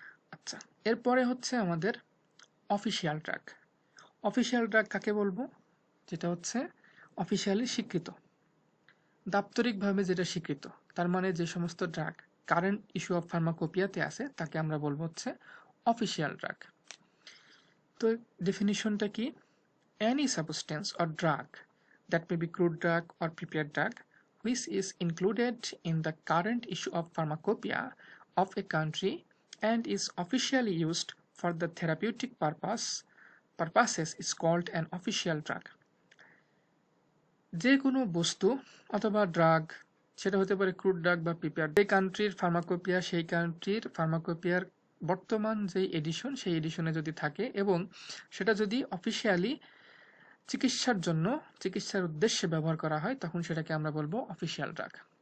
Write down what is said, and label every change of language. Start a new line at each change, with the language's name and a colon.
Bangla: আচ্ছা, এরপরে হচ্ছে আমাদের অফিসিয়াল ড্রাগ। অফিসিয়াল ড্রাগ কাকে বলবো? যেটা হচ্ছে অফিসিয়ালি স্বীকৃত, দাপ্তরিকভাবে যেটা স্বীকৃত, তার মানে যে সমস্ত ড্রাগ কারেন্ট ইস্যু অফ ফার্মাকোপিয়াতে আছে তাকে আমরা বলবো হচ্ছে অফিসিয়াল ড্রাগ। তো ডেফিনিশনটা কি?
English: any substance or drug that may be crude drug or prepared drug which is included in the current issue of pharmacopoeia of a country and is officially used for the therapeutic purposes is called an official drug.
Bangla: যে কোনো বস্তু অথবা drug, সেটা হতে পারে crude drug বা prepare, যে কান্ট্রির ফার্মাকোপিয়া সেই কান্ট্রির ফার্মাকোপিয়ার বর্তমান যেই এডিশন সেই এডিশনে যদি থাকে এবং সেটা যদি অফিসিয়ালি চিকিৎসার জন্য চিকিৎসার উদ্দেশ্যে ব্যবহার করা হয় তখন সেটাকে আমরা বলবো অফিসিয়াল ড্রাগ।